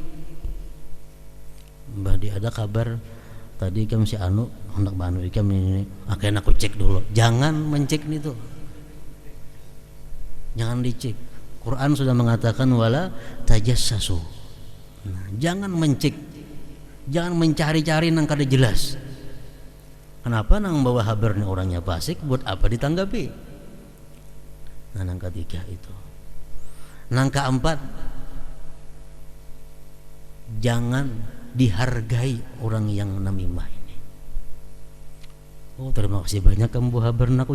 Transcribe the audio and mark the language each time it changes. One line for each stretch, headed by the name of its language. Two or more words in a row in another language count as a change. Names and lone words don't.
Banjar: Badi ada kabar tadi ikam si anu hendak banu ikam ini, akhirnya aku cek dulu.
Indonesian: Jangan mencek itu, jangan dicek. Quran sudah mengatakan
Arabic: ولا تجسسوا.
Indonesian: Nah, jangan mencek, jangan mencari-cari nang kada jelas. Kenapa nang bawa kabar nih orangnya fasik, buat apa ditanggapi? Nah, nang ketiga itu. Nang keempat, jangan dihargai orang yang namimah ini. Terima kasih banyak kamu bawa kabar aku.